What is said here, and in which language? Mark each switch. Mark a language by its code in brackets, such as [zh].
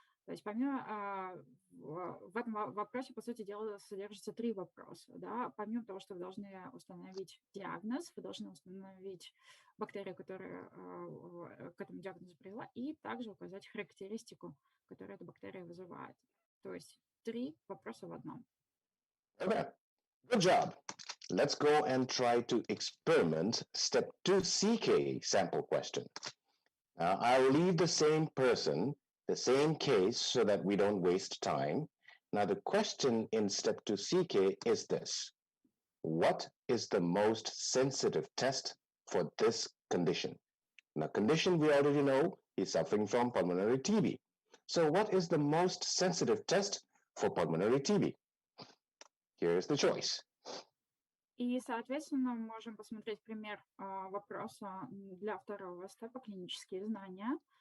[ru] То есть помимо в этом вопросе, по сути дела, содержится 3 вопроса. Да? Помимо того, что вы должны установить диагноз, вы должны установить бактерию, которая к этому диагнозу привела, и также указать характеристику, которую эта бактерия вызывает. То есть 3 вопроса в одном. [en] Okay, good job. Let's go and try to experiment step 2 CK sample question. Now, I'll leave the same person, the same case, so that we don't waste time. Now, the question in step 2 CK is this. What is the most sensitive test for this condition? Now, condition we already know is suffering from pulmonary TB. So what is the most sensitive test for pulmonary TB? Here is the choice. [ru] И, соответственно, мы можем посмотреть пример вопроса для второго степа клинические знания.